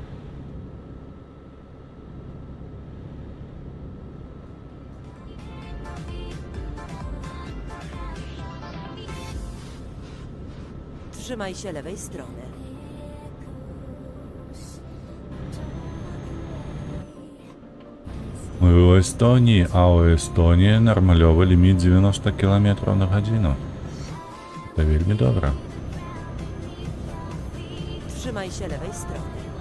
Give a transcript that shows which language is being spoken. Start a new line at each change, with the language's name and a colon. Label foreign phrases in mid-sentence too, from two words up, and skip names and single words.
Polish: Trzymaj się lewej strony.
Ukrainian: Ми у Естонії, а у Естонії нормальовий ліміт 90 км на годину. Це вельми добре.
Polish: Trzymaj się lewej strony.